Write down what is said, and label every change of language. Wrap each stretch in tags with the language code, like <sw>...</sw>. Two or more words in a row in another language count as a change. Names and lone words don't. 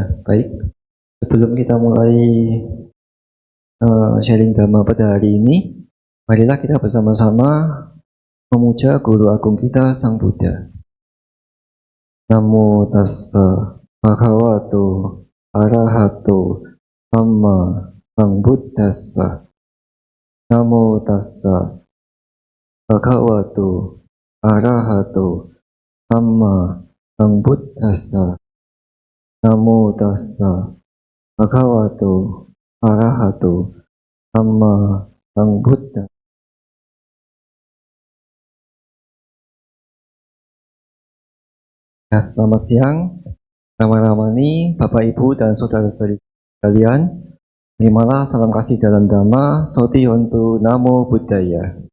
<id>Baik, sebelum kita mulai sharing Dhamma pada hari ini, marilah kita bersama-sama memuja Guru Agung kita Sang Buddha.</id> <pi>Namo tassa bhagavato arahato samma sambuddhassa. Namo tassa bhagavato arahato samma sambuddhassa. Namo tassa bhagavato arahato samma sambuddhassa.</pi> <id>Ya, selamat siang, Rama-Ramani, Bapak Ibu dan saudara-saudari sekalian. Terimalah salam kasih dalam Dhamma,</id> <pi>Soti Hontu Namo Buddhaya.</pi>